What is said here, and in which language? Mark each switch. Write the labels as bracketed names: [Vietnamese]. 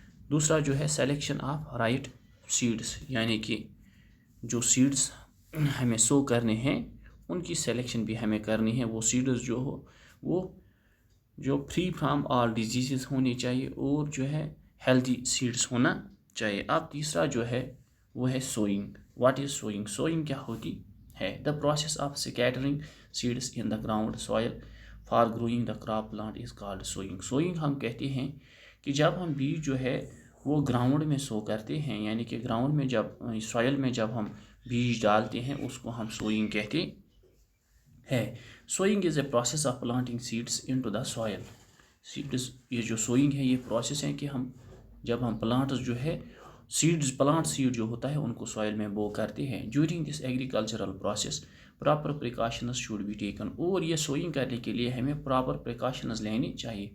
[Urdu] دوسرا جو ہے سلیکشن آف رائٹ سیڈز، یعنی کہ جو سیڈز ہمیں سو کرنے ہیں ان کی سلیکشن بھی ہمیں کرنی ہے. وہ سیڈز جو ہو وہ جو فری فرام آل ڈیزیزز ہونی چاہیے اور جو ہے ہیلدی سیڈز ہونا چاہیے. اب تیسرا جو ہے وہ ہے swing. [English] What is sowing? [Urdu] Swing کیا ہوتی ہے؟ [English] The process of scattering seeds in the ground soil for growing the crop plant is called sowing. [Urdu] Swing ہم کہتے ہیں کہ جب ہم بیج جو ہے وہ گراؤنڈ میں سو کرتے ہیں، یعنی کہ گراؤنڈ میں جب سوائل میں جب ہم بیج ڈالتے ہیں اس کو ہم سوئنگ کہتے ہے. [English] Sowing is a process of planting seeds into the soil. [Urdu] Seeds, یہ جو سوئنگ ہے یہ پروسیس ہے کہ جب ہم پلانٹس جو ہے پلانٹ سیڈ جو ہوتا ہے ان کو سوائل میں بو کرتے ہیں. [English] During this agricultural process proper precautions should be taken. [Urdu] اور یہ سوئنگ کرنے کے لیے ہمیں پراپر پریکاشنز لینی چاہیے.